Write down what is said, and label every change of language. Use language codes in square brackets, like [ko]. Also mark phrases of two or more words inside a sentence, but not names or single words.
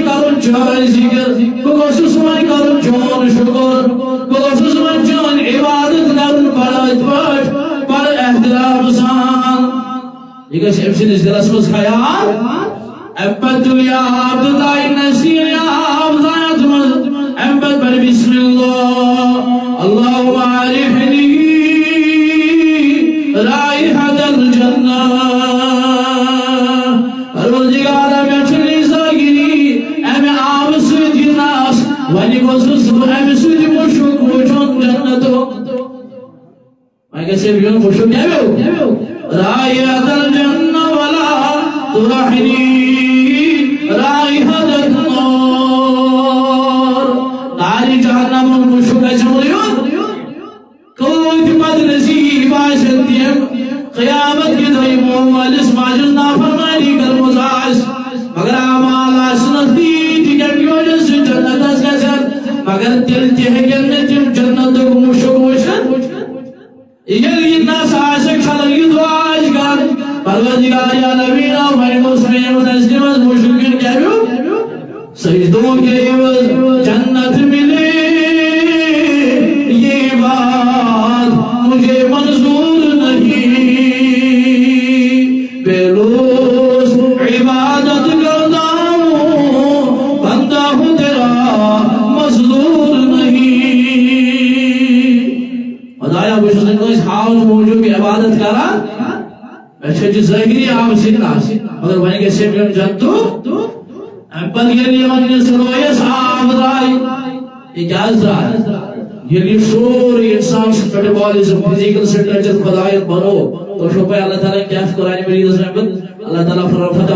[ks] کرُن چٲنۍ ذِکر بہٕ گوٚژھُس وۄنۍ کرُن چون شُکر بہٕ گوٚژھُس وۄنۍ چٲنۍ عبادت کرُن بڑٲے پٲٹھۍ بڑٕ احترام سان یہِ گژھِ أمۍ سٕنٛدِس دلس منٛز خیال اَمہِ پتہٕ تُل یہِ آب تہٕ ترٛایہِ نصیٖر یہِ آب زَیَتھ منٛز اَمہِ پتہٕ پرِ [ar] بسم اللہ اللہُ عارفنی رائحة الجنہ [ks] پروردگارا مےٚ چھُنہٕ ظٲہری اَمہِ آبہٕ سۭتۍ یہِ نس وۄنۍ گوٚژھُس بہٕ اَمہِ سۭتۍ مُشُک وٕچھُن جنتُک وۄنۍ گژھِ أمۍ یُن مُشُک کیٛاہ [ar] رائحة الجنہ ولا ترحنی رائحة النار [ks] نارِ جہنمُک مُشُک گژھِ یُن کۭتۍ بد نصیٖب آسن تِم قیامت کہِ دۄہ یِمو مٲلِس ماجہِ ہٕنٛز نافرمٲنی کٔرمٕژ آسہِ مگر اعمال آسنَس تیٖتۍ کَمہِ وجہ سۭتۍ جنتس گژھن مگر تیٚلہِ تہِ ہیٚکن نہٕ تِم جنتُک مُشُک وٕچھِتھ ییٚلہِ یہِ نس آسہِ چھلان یہِ دُعا آسہِ کران پروردگار عالمین وۄنۍ گوٚژھ مےٚ یِمن نظرِ منٛز مُشُک یُن کیٛاہ [ur] سجدوں کے عوض جنت ملے یہ بات مجھے منظور نہیں بے لوز عبادت کرتا ہوں بندہ ہوں تیرا مظلوم نہیں خدایا بہٕ [ks] چھُس نہٕ کٲنٛسہِ ہاونہٕ موٗجوٗب یہِ عبادت کران مےٚ چھِ ظٲہری آبہٕ سۭتۍ نس مگر وۄنۍ گژھِ أمۍ یُن جنتُک اَمہِ پتہٕ ییٚلہِ یِمن نِس رویس آب درٛاے یہِ کیٛازِ درٛاے ییٚلہِ یہِ سورُے اِنسان سُنٛد میٹابولِزم [en] physical structure [ks] خۄداین بنوو تۄہہِ چھو پاے اللہ تعالیٰ کیٛاہ چھُ قرآنِ مجیٖدس منٛز اللہ تعالیٰ فرماوان